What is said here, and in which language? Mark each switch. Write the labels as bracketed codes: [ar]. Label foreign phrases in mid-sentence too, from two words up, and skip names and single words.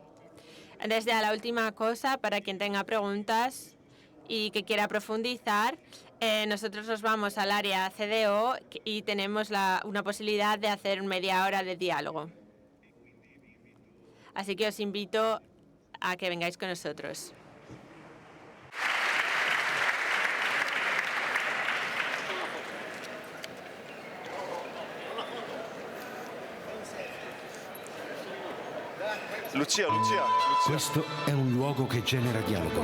[es] Desde la última cosa, para quien tenga preguntas y que quiera profundizar, nosotros nos vamos al área CDO y tenemos una posibilidad de hacer media hora de diálogo. Así que os invito a que vengáis con nosotros. Lucia. [it] Questo è un luogo che genera dialogo,